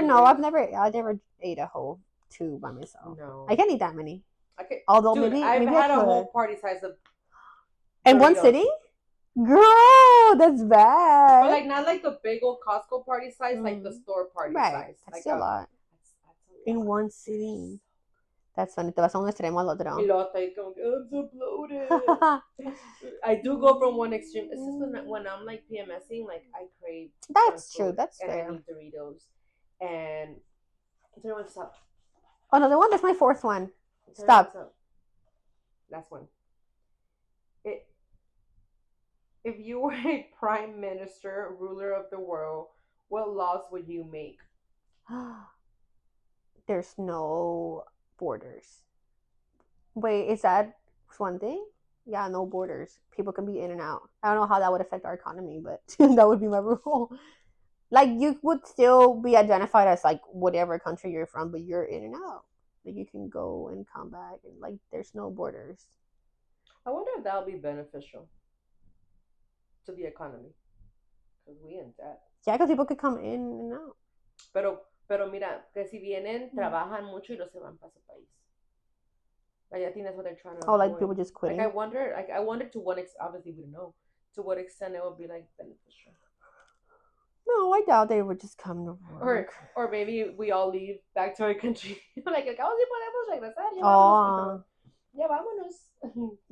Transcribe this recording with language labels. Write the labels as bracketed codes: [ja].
[en] No, I've never ate a whole tube by myself. No, I can't eat that many. Okay, although dude, maybe I've maybe had a whole party size of. In one sitting? Girl, that's bad. But like not like the big old Costco party size, like the store party size. That's like still a lot. That's a lot. In one sitting. That's funny. [es] Te vas a un extremo al otro. Y luego estoy como que, [en] I'm so bloated. I do go from one extreme. It's just when I'm like PMSing, like I crave. That's true. That's and fair. I need Doritos. And stop. Oh no, the one that's my fourth one. Stop. Last one. If you were a prime minister, ruler of the world, what laws would you make? There's no borders. Wait, is that one thing? Yeah, no borders. People can be in and out. I don't know how that would affect our economy, but that would be my rule. Like, you would still be identified as like whatever country you're from, but you're in and out. Like, you can go and come back, and like there's no borders. I wonder if that'll be beneficial to the economy, because we in debt. Yeah, because people could come in and out. [es] Pero mira, que si vienen, trabajan mucho y no se van para su país. [en] Like, I think that's what they're trying to. Oh, like people just quitting. Like I wonder to what extent. Obviously, we don't know to what extent it would be like beneficial. No, I doubt they would just come to work. Or maybe we all leave back to our country. [es] like acabamos si podemos regresar. Oh. Ya vámonos.